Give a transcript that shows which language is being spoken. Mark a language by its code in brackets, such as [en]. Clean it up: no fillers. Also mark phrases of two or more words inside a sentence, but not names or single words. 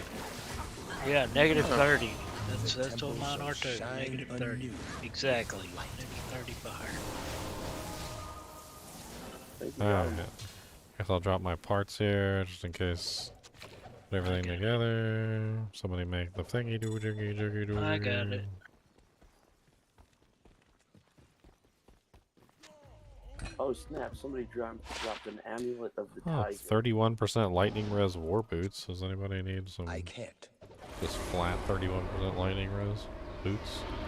[en] Yeah, negative 30. That's what mine are too. Negative 30. Exactly. Negative 30 fire. Alright. Guess I'll drop my parts here just in case. Put everything together. Somebody make the thingy doo jiggy jiggy doo. I got it. Oh snap! Somebody dropped an amulet of the Oh, tiger. 31% lightning res war boots. Does anybody need some? I can't. Just flat 31% lightning res boots.